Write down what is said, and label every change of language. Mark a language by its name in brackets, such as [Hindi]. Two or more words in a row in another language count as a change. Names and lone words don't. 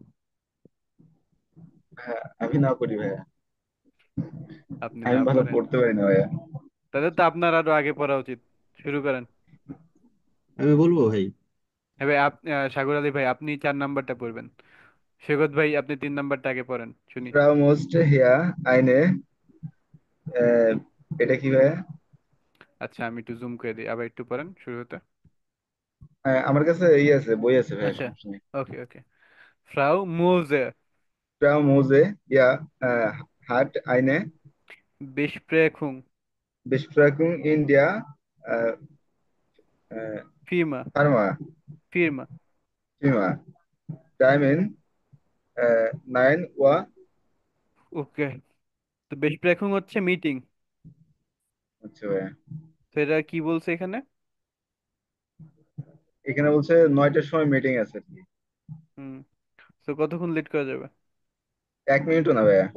[Bangla] হ্যাঁ, আমি না করি ভাইয়া, আপনি আমি না ভালো পড়েন? পড়তে পারি না ভাইয়া। তাহলে তো আপনার আরো আগে পড়া উচিত। শুরু করেন। আমি বলবো ভাই। হ্যাঁ ভাই, সাগর আলী ভাই আপনি 4 নাম্বারটা পড়বেন। সৈকত ভাই আপনি 3 নাম্বারটা আগে পড়েন শুনি। [German] Frau musste hier eine [Bangla] এটা কি ভাইয়া? আচ্ছা আমি একটু জুম করে দিই, আবার একটু পড়েন শুরু হতে। হ্যাঁ, আমার কাছে ইয়ে আছে, বই আছে ভাইয়া, আচ্ছা সমস্যা নেই। ওকে ওকে। ফ্রাউ মোজে। [German] Frau Mose, ja, hat eine Besprechung. Besprechung in der äh, äh, Firma. Firma. Firma. Firma. Termin 9 Uhr. [Bangla] ওকে, তো besprechung হচ্ছে মিটিং। আচ্ছা ভাইয়া, তো এটা কি বলছে এখানে? এখানে বলছে 9টার সময় মিটিং আছে আর কি। হুম, তো কতক্ষণ লেট করা যাবে? 1 মিনিটও না ভাইয়া।